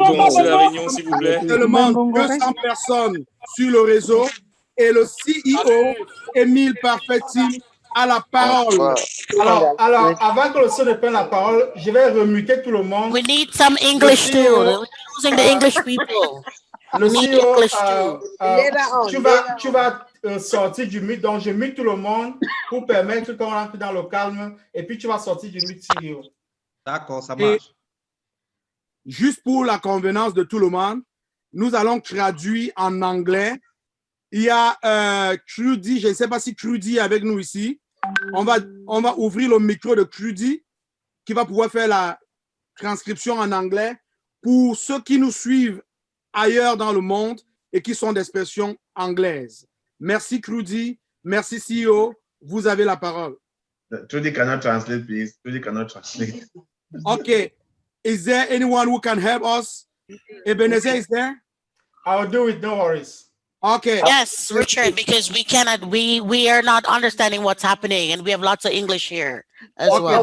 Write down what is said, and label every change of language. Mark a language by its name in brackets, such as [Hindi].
[French] Seulement 200 personnes sur le réseau et le CEO, Émile Parfait-Team, a la parole. Alors, avant que le son ne prenne la parole, je vais remuter tout le monde. [English] We need some English too. We're using the English people. [French] Le [English] We need [French] CEO, [English] English too. [French] tu vas sortir du mute, donc je mute tout le monde pour permettre qu'on rentre dans le calme et puis tu vas sortir du mute, CEO. D'accord, ça marche. Juste pour la convenance de tout le monde, nous allons traduire en anglais. Il y a Crudy, je ne sais pas si Crudy est avec nous ici. On va ouvrir le micro de Crudy qui va pouvoir faire la transcription en anglais pour ceux qui nous suivent ailleurs dans le monde et qui sont d'expression anglaise. Merci Crudy, merci CEO, vous avez la parole. [English] Trudy cannot translate, please. Trudy cannot translate. Okay, is there anyone who can help us? Ebenezer is there? I'll do it, no worries. Okay. Yes, Richard, because we are not understanding what's happening, and we have lots of English here as well.